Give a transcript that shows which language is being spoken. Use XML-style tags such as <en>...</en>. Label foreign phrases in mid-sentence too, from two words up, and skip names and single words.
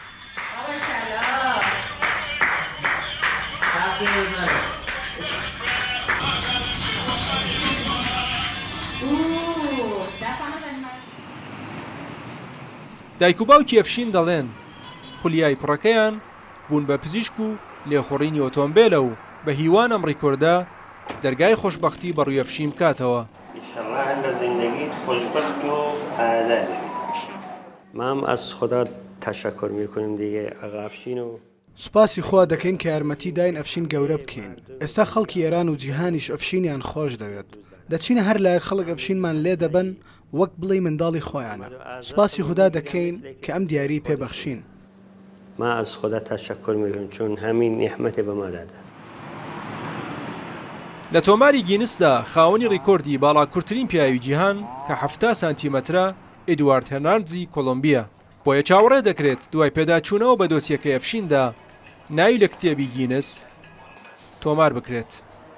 <ckb>دایک و باوکی ئەفشین دەڵێن خولیای کوڕەکەیان بوون بە پزیشک و لێخوڕینی ئۆتۆمبیلە و بە هیوان ئەم ڕیکۆردە دەرگای خۆشبەختی بەڕووی ئەفشین بکاتەوە.</ckb> <fa>ما هم از خدا تشکر میکنیم دیگه آقا افشین و</fa> <ckb>سوپاسی خوا دەکەین کە یارمەتی داین ئەفشین گەورە بکەین. ئێستا خەڵکی ئێران و جیهانیش ئەفشینیان خۆش دەوێت. دەچینە هەر لایەک خەڵک ئەفشینمان لێ دەبن وەک بڵێ منداڵی خۆیانە. سوپاسی خدا دەکەین کە ئەم دیاری پێبەخشین.</ckb> <fa>ما از خدا تشکر میکنیم چون همین نعمت به ما داده است.</fa> <ckb>لە تۆماری گینسدا خاوەنی ڕیکۆردی باڵاکوورترین پیاوی جیهان کە 7 سانتیمەترە ئێدوارد هێرناندزی کۆلۆمبیە. بۆیە چاوەڕێ دەکرێت دوای پێداچوونەوە بە دۆسیەکەی ئەفشیندا ناوی لە کتێبی گینس تۆمار بکرێت.</ckb>